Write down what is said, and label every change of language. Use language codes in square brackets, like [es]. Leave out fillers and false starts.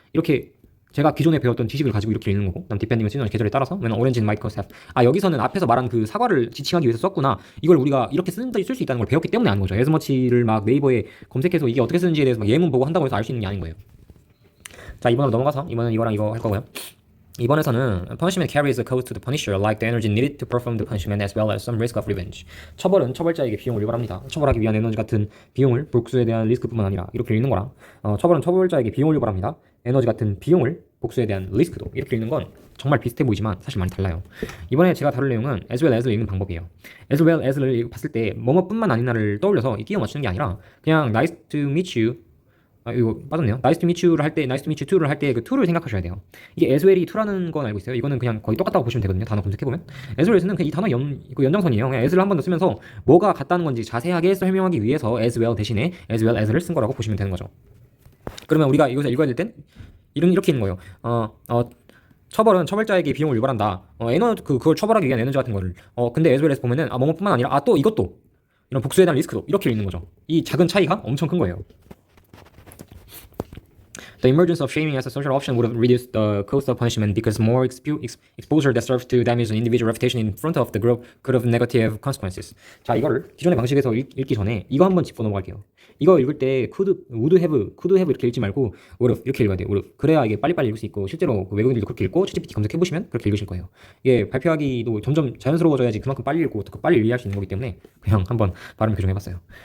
[ko] 이렇게 제가 기존에 배웠던 지식을 가지고 이렇게 읽는 거고, 그다음 디펜딩은 시즌 계절에 따라서 맨 오렌지 마이커 셉. 여기서는 앞에서 말한 그 사과를 지칭하기 위해서 썼구나. 이걸 우리가 이렇게 쓸 수 있다는 걸 배웠기 때문에 아는 거죠. as much를 막 네이버에 검색해서 이게 어떻게 쓰는지에 대해서 막 예문 보고 한다고 해서 알 수 있는 게 아닌 거예요. 자, 이번으로 넘어가서 이번은 이거랑 이거 할 거고요. 이번에서는 [en] punishment carries a cost to the punisher like the energy needed to perform the punishment as well as some risk of revenge. [ko] 처벌은 처벌자에게 비용을 유발합니다. 처벌하기 위한 에너지 같은 비용을 복수에 대한 리스크뿐만 아니라 이렇게 읽는 거랑 처벌은 처벌자에게 비용을 유발합니다. 에너지 같은 비용을 복수에 대한 리스크도 이렇게 읽는 건 정말 비슷해 보이지만 사실 많이 달라요. 이번에 제가 다룰 내용은 as well as를 읽는 방법이에요. as well as를 봤을 때 뭐뭐뿐만 아니나를 떠올려서 끼워 맞추는 게 아니라 그냥 [en] nice to meet you [ko] 이거 빠졌네요. nice to meet you를 할 때, [en] nice to meet you too [ko] 를 할 때 그 to를 생각하셔야 돼요. 이게 as well이 to라는 건 알고 있어요. 이거는 그냥 거의 똑같다고 보시면 되거든요. 단어 검색해보면. as well에서는 그냥 이 단어 그 연장선이에요. 그냥 as를 한 번 더 쓰면서 뭐가 같다는 건지 자세하게 설명하기 위해서 as well 대신에 as well as를 쓴 거라고 보시면 되는 거죠. 그러면 우리가 이것을 읽어야 될 땐 이렇게 있는 거예요. 처벌은 처벌자에게 비용을 유발한다. 그걸 처벌하기 위한 에너지 같은 거를. 근데 as well에서 보면은 뭐뭐뿐만 아니라 또 이것도 이런 복수에 대한 리스크도 이렇게 읽는 거죠. 이 작은 차이가 엄청 큰 거예요. [en] The emergence of shaming as a social option would have reduced the cost of punishment because more exposure that serves to damage an individual reputation in front of the group could have negative consequences. [ko] 자, 이거를 기존의 방식에서 읽기 전에 이거 한번 짚고 넘어갈게요. 이거 읽을 때 would have 이렇게 읽지 말고 would have 이렇게 읽어야 돼요. [en] would have. [ko] 그래야 이게 빨리빨리 읽을 수 있고 실제로 그 외국인들도 그렇게 읽고 ChatGPT 검색해보시면 그렇게 읽으실 거예요. 이게 발표하기도 점점 자연스러워져야지 그만큼 빨리 읽고 빨리 이해할 수 있는 거기 때문에 그냥 한번 발음 교정해봤어요.